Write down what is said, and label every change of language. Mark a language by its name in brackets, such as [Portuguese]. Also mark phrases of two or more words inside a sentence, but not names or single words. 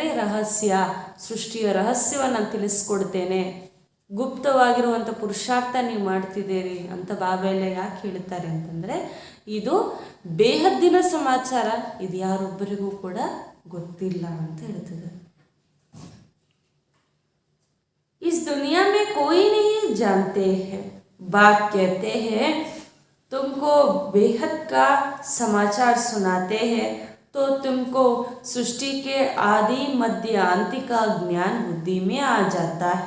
[Kannada] ರಹಸ್ಯ, ಸೃಷ್ಟಿಯ ರಹಸ್ಯವನ್ನು ನಾನು ತಿಳಿಸ್ಕೊಡ್ತೇನೆ, ಗುಪ್ತವಾಗಿರುವಂಥ ಪುರುಷಾರ್ಥ ನೀವು ಮಾಡ್ತಿದ್ದೀರಿ ಅಂತ ಬಾಬಾ ಎಲ್ಲ ಯಾಕೆ ಹೇಳ್ತಾರೆ ಅಂತಂದರೆ, ಇದು ಬೇಹದ್ದಿನ ಸಮಾಚಾರ, ಇದು ಯಾರೊಬ್ಬರಿಗೂ ಕೂಡ ಗೊತ್ತಿಲ್ಲ ಅಂತ ಹೇಳ್ತಿದ್ದಾರೆ. [Hindi] इस दुनिया में कोई नहीं जानते हैं। बाप कहते हैं तुमको बेहद का समाचार सुनाते हैं तो तुमको सृष्टि के आदि मध्य अंत का ज्ञान बुद्धि में आ जाता है।